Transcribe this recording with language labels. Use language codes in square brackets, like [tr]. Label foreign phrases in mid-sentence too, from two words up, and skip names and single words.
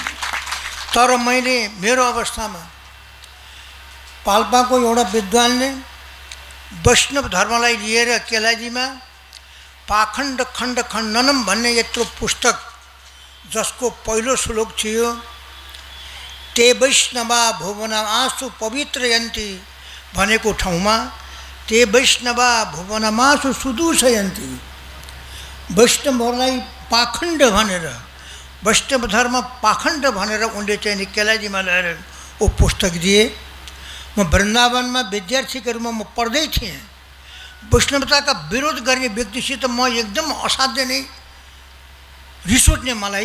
[ne] तर मैले मेरो अवस्थामा पाल्पाको एउटा विद्वानले वैष्णव धर्मलाई लिएर केलाजीमा पाखण्ड खण्ड खण्डनम भन्ने यत्रो पुस्तक, जसको पहिलो श्लोक थियो [sa] ते वैष्णवा भुवनम आसु पवित्रयन्ती [ne] भनेको ठाउँमा [sa] ते वैष्णवा भुवनमासु सुदूषयन्ती, [ne] वैष्णवहरूलाई पाखण्ड भनेर, वैष्णव धर्म पाखण्ड भनेर उनले चाहिँ केलाजीमा ल्याएर वो पुस्तक दिए। म वृन्दावनमा विद्यार्थीको रूपमा म पढ्दै थिएँ। वैष्णवताका विरोध गर्ने व्यक्तिसित म एकदम असाध्य नै रिस उठ्ने मलाई।